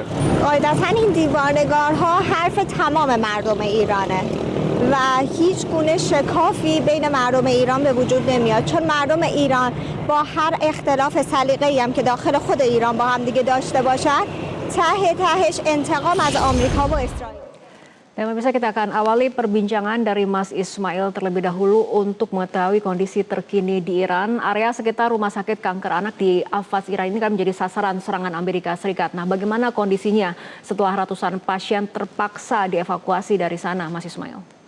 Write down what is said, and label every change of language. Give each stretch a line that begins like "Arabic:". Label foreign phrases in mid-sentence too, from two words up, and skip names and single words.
Persian: قاعدتاً این دیوارنگارها حرف تمام مردم ایرانه و هیچ گونه شکافی بین مردم ایران به وجود نمیاد، چون مردم ایران با هر اختلاف سلیقه‌ای هم که داخل خود ایران با هم دیگه داشته باشن، ته تهش انتقام از آمریکا و اسرائیل.
Indonesian: Dan pemirsa, kita akan awali perbincangan dari Mas Ismail terlebih dahulu untuk mengetahui kondisi terkini di Iran. Area sekitar rumah sakit kanker anak di Ahvaz, Iran ini kan menjadi sasaran serangan Amerika Serikat. Nah, bagaimana kondisinya setelah ratusan pasien terpaksa dievakuasi dari sana, Mas Ismail?